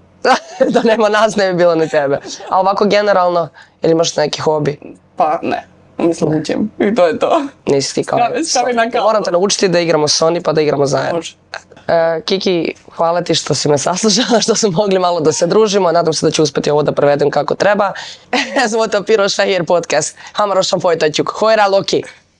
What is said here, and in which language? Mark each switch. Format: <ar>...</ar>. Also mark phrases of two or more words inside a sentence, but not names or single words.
<bs>Da nema nas, ne bi bilo ni tebe. A ovako generalno, ili imaš neki hobi? Pa ne. Mislim, učim. I to je to. Nisi ti kao... Moram te naučiti da igramo s oni pa da igramo zajedno. Može. Kiki, hvala ti što si me saslušala, što smo mogli malo da se družimo. Nadam se da ću uspjeti ovo da prevedem kako treba.</bs> <hu>Ez volt a PirosFehér Podcast. Hamarosan folytatjuk. Hajrá, Loki!</hu>